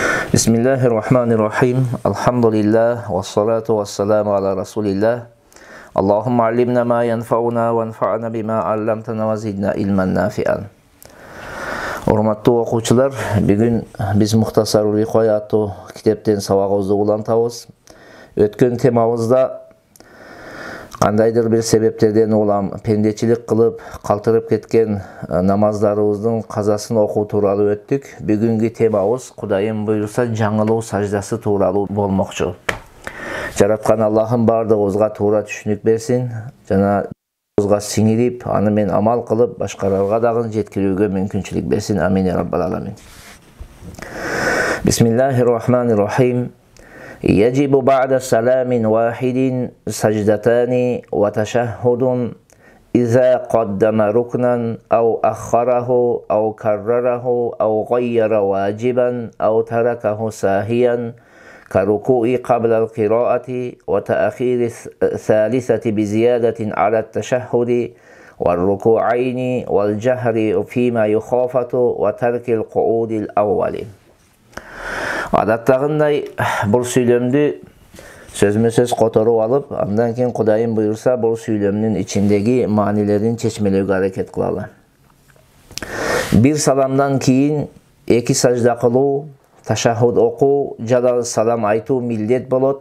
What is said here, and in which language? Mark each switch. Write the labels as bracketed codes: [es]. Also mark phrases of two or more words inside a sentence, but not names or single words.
[ar] بسم الله الرحمن الرحيم. Alhamdulillah. والصلاة والسلام على رسول الله. اللهم علمنا ما ينفعنا وانفعنا بما علمتنا وزدنا علما نافعا. [ky] Урматтуу окуучулар, бүгүн биз Мухтасарул Викая аттуу китептен сабагыбызды улантабыз. Өткөн темабызда кандайдыр бир себептерден улам пендечилик кылып калтырып кеткен намаздарыбыздын казасын окуу тууралуу өттүк. Бүгүнкү темабыз Кудайым буйруса жаңылуу саждасы тууралуу болмокчу. Жараткан Аллахым бардыгыбызга туура түшүнүк берсин жана сиңирип, аны мен амал кылып, башкаларга дагы жеткирүүгө мүмкүнчүлүк берсин. [ar] آمين يا رب العالمين. بسم الله الرحمن الرحيم. يجب بعد سلام واحد سجدتان وتشهد إذا قدم ركنا أو أخره أو كرره أو غير واجبا أو تركه ساهيا كركوع قبل القراءة وتأخير الثالثة بزيادة على التشهد والركوعين والجهر فيما يخافت وترك القعود الأول. [ky] Адаттагындай бул сүйлөмдү сөзмө-сөз которуп алып, андан кийин Кудайым буйруса бул сүйлөмдүн ичиндеги маанилерин чечмелөөгө аракет кылалы. Бир саламдан кийин эки сажда кылуу, ташаххуд окуу жана салам айтуу милдет болот.